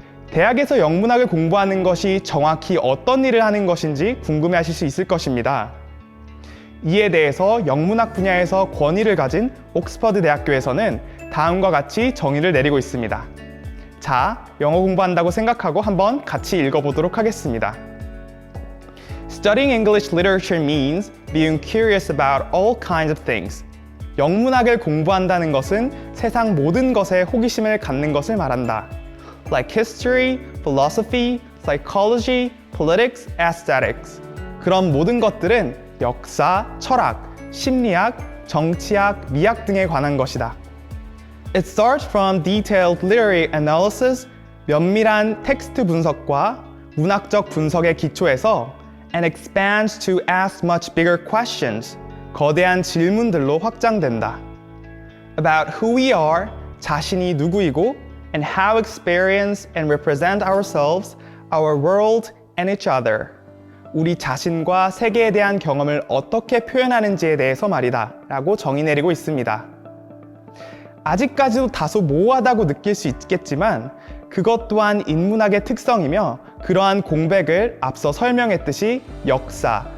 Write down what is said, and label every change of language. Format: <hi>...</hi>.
<ko>대학에서 영문학을 공부하는 것이 정확히 어떤 일을 하는 것인지 궁금해하실 수 있을 것입니다. 이에 대해서 영문학 분야에서 권위를 가진 옥스퍼드 대학교에서는 다음과 같이 정의를 내리고 있습니다. 자, 영어 공부한다고 생각하고 한번 같이 읽어보도록 하겠습니다.</ko> <en>Studying English literature means being curious about all kinds of things.</en> <ko>영문학을 공부한다는 것은 세상 모든 것에 호기심을 갖는 것을 말한다.</ko> <en>Like history, philosophy, psychology, politics, aesthetics.</en> <ko>그런 모든 것들은 역사, 철학, 심리학, 정치학, 미학 등에 관한 것이다.</ko> <en>It starts from detailed literary analysis,</en> <ko>면밀한 텍스트 분석과 문학적 분석의 기초에서</ko> <en>and expands to ask much bigger questions,</en> <ko>거대한 질문들로 확장된다.</ko> <en>About who we are,</en> <ko>자신이 누구이고</ko> <en>and how experience and represent ourselves, our world and each other.</en> <ko>우리 자신과 세계에 대한 경험을 어떻게 표현하는지에 대해서 말이다 라고 정의 내리고 있습니다. 아직까지도 다소 모호하다고 느낄 수 있겠지만 그것 또한 인문학의 특성이며 그러한 공백을 앞서 설명했듯이 역사,</ko>